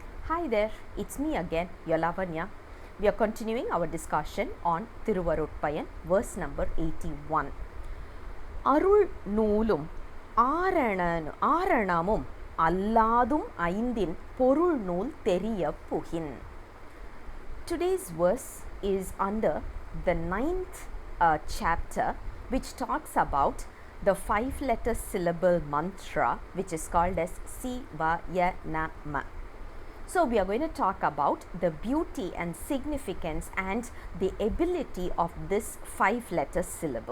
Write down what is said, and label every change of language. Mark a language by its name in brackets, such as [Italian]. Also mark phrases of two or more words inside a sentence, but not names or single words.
[English] Hi there, it's me again, your Lavanya. We are continuing our discussion on Thiruvarutpayan, verse number 81. [Tamil] அருள் நூலும் ஆரணமும் அல்லதும் ஐந்தின் பொருள் நூல் தெரியப் புகின். [English] Today's verse is under the 9th chapter, which talks about the 5-letter syllable mantra, which is called as Sivayanama. So we are going to talk about the beauty and significance and the ability of this 5-letter syllable.